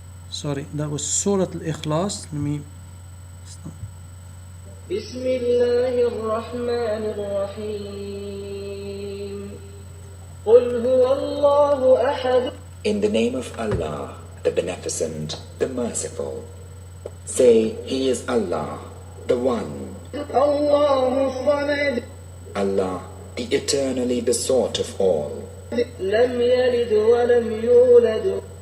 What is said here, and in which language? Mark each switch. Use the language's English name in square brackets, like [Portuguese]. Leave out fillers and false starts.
[English] Sorry, that was Surah Al-Ikhlas. Let me stop. [Arabic] بسم الله الرحمن الرحيم قل هو الله أحد. [English] In the name of Allah, the Beneficent, the Merciful. Say, He is Allah, the One. [Arabic] الله الصمد. [English] Allah, the eternally besought of all. [Arabic] لم يلد ولم يولد.